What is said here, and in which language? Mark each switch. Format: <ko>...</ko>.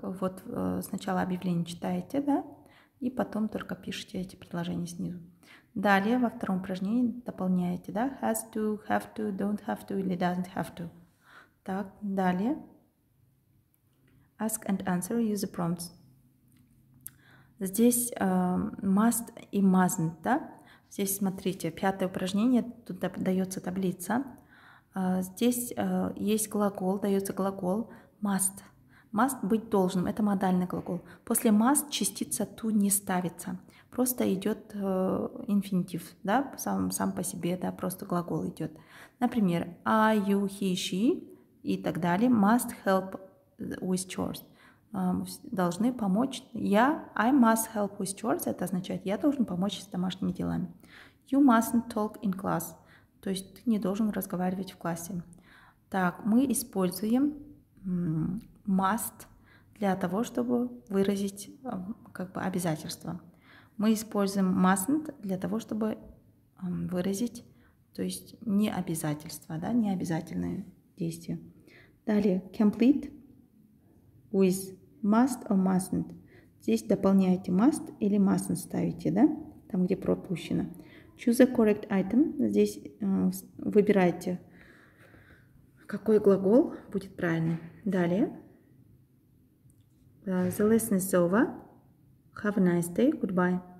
<ru>Вот сначала объявление читаете, и потом только пишите эти предложения снизу. Далее во втором упражнении дополняете,</ru> <en>has to, have to, don't have to</en> <ru>или</ru> <en>doesn't have to.</en> <ru>Так, далее.</ru> <en>Ask and answer, use the prompts.</en> <ru>Здесь must и mustn't, да? Здесь, смотрите, 5-е упражнение, тут дается таблица. Здесь есть глагол, дается глагол must. Must быть должным, это модальный глагол. После must частица to не ставится. Просто идет инфинитив, да, сам по себе, да, просто глагол идет. Например,</ru> <en>I, you, he, she</en> <ru>и так далее.</ru> <en>Must help with chores.</en> <ru>Должны помочь.</ru> <en>I must help with chores.</en> <ru>Это означает, я должен помочь с домашними делами.</ru> <en>You mustn't talk in class.</en> <ru>То есть ты не должен разговаривать в классе. Так, мы используем must для того, чтобы выразить как бы обязательство. Мы используем mustn't для того, чтобы выразить, то есть не обязательство, да, не обязательное действие.</ru> <en>Далее, complete with must or mustn't.</en> <ru>Здесь дополняете must или mustn't ставите, да, там, где пропущено.</ru> <en>Choose a correct item.</en> <ru>Здесь выбирайте, какой глагол будет правильный. Далее.</ru> <en>The lesson is over. Have a nice day. Goodbye.</en>